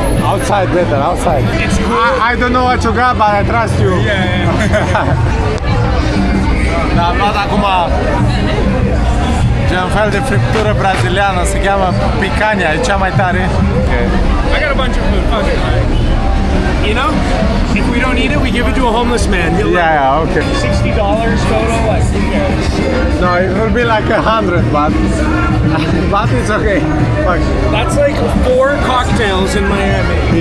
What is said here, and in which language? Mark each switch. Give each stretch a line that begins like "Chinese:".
English: Outside better, outside. It's cool. I don't know what you got, but I trust you.
Romanian: Da, am luat acum gen fel de friptură braziliană, se cheamă picanha, e cea mai tare.
English: I got a bunch of food. Fuck it. You know, if we don't eat it, we give it to a homeless man. He'll Yeah, okay. $60 total. Like, who cares? No, it will be like 100, but it's okay. Fuck. That's like 4 cocktails in Miami.